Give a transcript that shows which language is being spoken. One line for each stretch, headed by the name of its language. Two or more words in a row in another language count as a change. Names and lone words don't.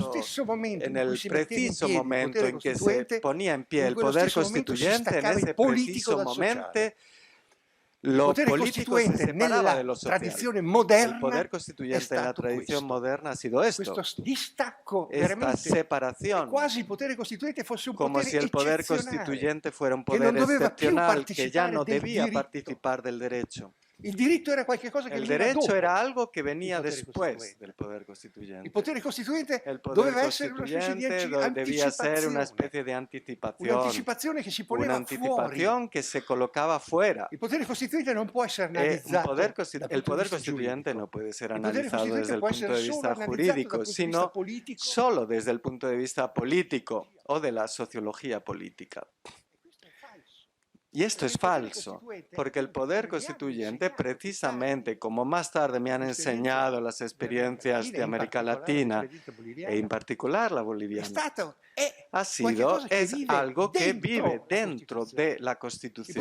Spanish: En el preciso momento en que se ponía en pie el poder constituyente, en ese preciso momento lo político se separaba de lo social. El poder constituyente en la tradición moderna ha sido esto, esta separación, como si el poder constituyente fuera un poder excepcional que ya no debía participar del derecho.
Italian: Il diritto era qualcosa che
Spanish: El
Italian: veniva
Spanish: derecho
Italian: dopo
Spanish: era algo que venía
Italian: il potere
Spanish: después
Italian: costituente.
Spanish: del poder
Italian: Il
Spanish: costituyente.
Italian: potere costituente
Spanish: El poder
Italian: doveva essere una specie di
Spanish: constituyente debía ser una especie de anticipación,
Italian: un'anticipazione che si
Spanish: una
Italian: poneva fuori.
Spanish: anticipación que se colocaba fuera.
Italian: Il potere costituente non può essere
Spanish: El
Italian: analizzato
Spanish: poder
Italian: dal
Spanish: constituyente
Italian: punto
Spanish: no puede ser
Italian: Il potere
Spanish: analizado desde el
Italian: può
Spanish: punto
Italian: essere
Spanish: de
Italian: solo
Spanish: vista
Italian: analizzato
Spanish: jurídico,
Italian: dal punto di vista
Spanish: sino
Italian: politico.
Spanish: solo desde el punto de vista político o de la sociología política. Y esto es falso, porque el poder constituyente, precisamente, como más tarde me han enseñado las experiencias de América Latina, e en particular la boliviana, es algo que vive dentro de la Constitución.